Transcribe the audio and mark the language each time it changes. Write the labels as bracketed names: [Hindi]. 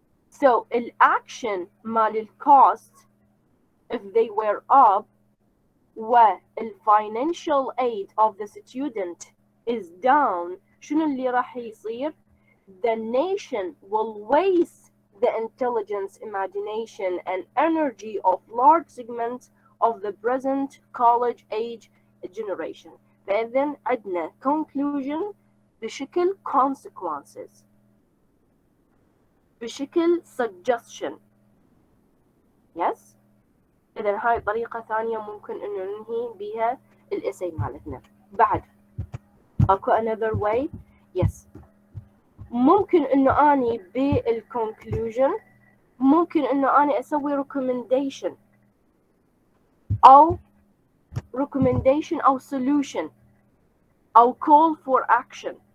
[English] So, [Arabic] الأكشن مال الcost [English] if they were up والfinancial aid of the student is down، [Arabic] شنو اللي راح يصير؟ [English] The nation will waste the intelligence, imagination, and energy of large segments of the present college age generation. [Arabic] فإذن عندنا conclusion بشكل consequences، بشكل suggestion. [English] yes. [Arabic] إذا هاي طريقة ثانية ممكن إنه ننهي بها الإسي مالتنا. بعد أكو [English] another way. yes. [Arabic] ممكن إنه أني بالconclusion ممكن إنه أني أسوي recommendation أو solution أو [English] call for action.